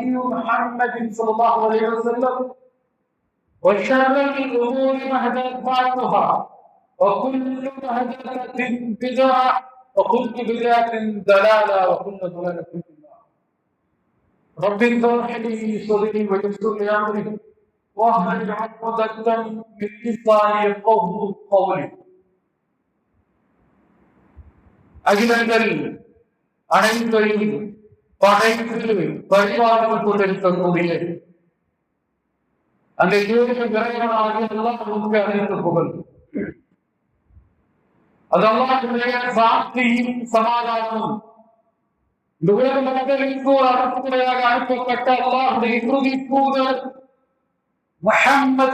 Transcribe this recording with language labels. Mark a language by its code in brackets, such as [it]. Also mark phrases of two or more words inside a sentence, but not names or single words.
[ar] محمد صلى الله عليه وسلم وشر الامور محدثاتها وكل محدثه بدعه وكل بدعه ضلاله وكل ضلاله في النار رب اشرح لي صدري ويسر لي امري واحلل عقدة من لساني يفقهوا قولي [ta] அகிலங்கள் அனைத்தையும் படைத்து பரிபாலித்துக் கொண்டிருக்கக்கூடிய அந்த ஏழு இறைவனாகிய அல்லாஹ் நமக்கு அனைத்து புகழ். அது அல்லாஹ்வுடைய சாந்தியும் சமாதானமும் இந்த உலக மக்களுக்கு ஒரு அனுப்புடையாக அனுப்பப்பட்ட அல்லாஹ்வுடைய இறுதி தூதர் முஹம்மது